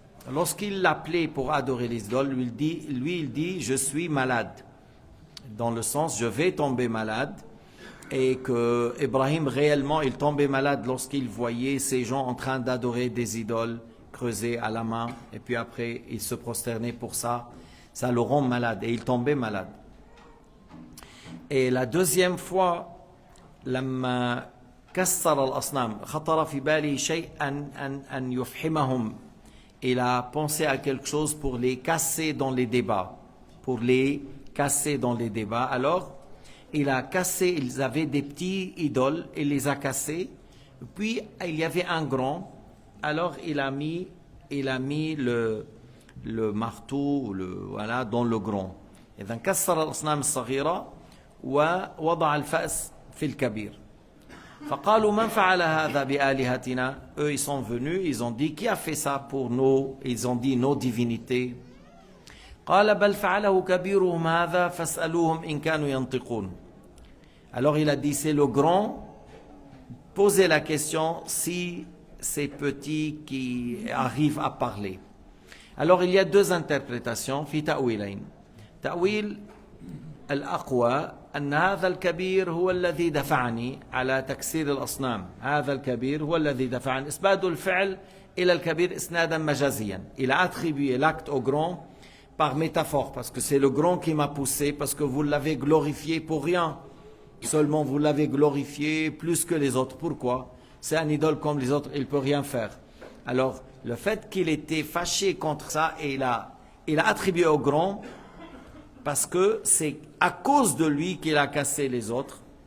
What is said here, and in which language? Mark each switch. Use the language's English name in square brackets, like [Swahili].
[French] Lorsqu'il l'appelait pour adorer les idoles, lui il dit je suis malade, dans le sens je vais tomber malade, et que Ibrahim réellement il tombait malade lorsqu'il voyait ces gens en train d'adorer des idoles creusées à la main, et puis après il se prosternait pour ça le rend malade, et il tombait malade. Et la deuxième fois, [Arabic] لما كسر الأصنام خطر في بالي شيء أن يفحمهم [French] il a pensé à quelque chose pour les casser dans les débats. Pour les casser dans les débats. Alors, il a cassé, ils avaient des petits idoles, il les a cassés. Puis, il y avait un grand. Alors, il a mis le marteau voilà, dans le grand. [Arabic] إذا كسر الأصنام الصغيرة ووضع الفأس في الكبير. فقالوا من فعل هذا بآلهتنا. [French] Eux, ils sont venus, ils ont dit qui a fait ça pour nous? Ils ont dit nos divinités. [Arabic] قال بل فعله كبيرهم هذا فاسألوهم إن كانوا ينطقون. [French] Alors il a dit c'est le grand. Posez la question si ces petits qui arrivent à parler. Alors il y a deux interprétations [Arabic] في تأويلين. تأويل الأقوى أن هذا الكبير هو الذي دفعني على تكسير الأصنام. هذا الكبير هو الذي دفعني. إسناد الفعل إلى الكبير إسنادا مجازيا. [French] Il a attribué l'acte au grand par métaphore parce que c'est le grand qui m'a poussé parce que vous l'avez glorifié pour rien. Seulement vous l'avez glorifié plus que les autres. Pourquoi? C'est un idole comme les autres, il ne peut rien faire. Alors le fait qu'il était fâché contre ça et il a attribué au grand parce que c'est à cause de lui qu'il a cassé les autres.